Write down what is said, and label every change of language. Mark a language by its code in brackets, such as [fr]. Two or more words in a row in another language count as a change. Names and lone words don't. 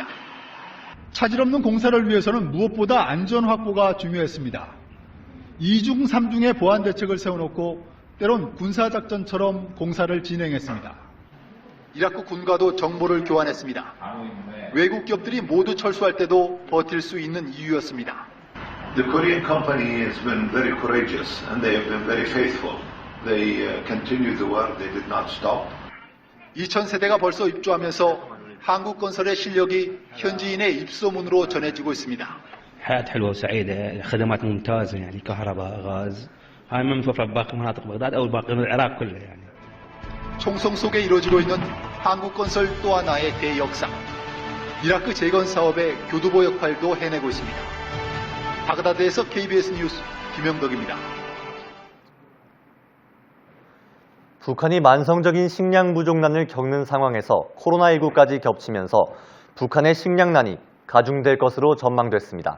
[ko] 차질 없는 공사를 위해서는 무엇보다 안전 확보가 중요했습니다. 2중, 3중의 보안 대책을 세워놓고 때론 군사작전처럼 공사를 진행했습니다. 이라크 군과도 정보를 교환했습니다. 외국 기업들이 모두 철수할 때도 버틸 수 있는 이유였습니다. [en] The Korean company has been very courageous and they have been very faithful. They continued the work. They did not stop. [ko] 2000세대가 벌써 입주하면서 한국건설의 실력이 현지인의 입소문으로 전해지고 있습니다. [ar] حياة حلوة وسعيدة، خدمات ممتازة يعني كهرباء، غاز، هاي ما متوفرة بباقي مناطق بغداد أو باقي العراق كله يعني. [ko] 총성 속에 이루어지고 있는 한국건설 또 하나의 대역사. 이라크 재건 사업의 교두보 역할도 해내고 있습니다. 바그다드에서 KBS 뉴스 김영덕입니다. 북한이 만성적인 식량 부족난을 겪는 상황에서 코로나19까지 겹치면서 북한의 식량난이 가중될 것으로 전망됐습니다.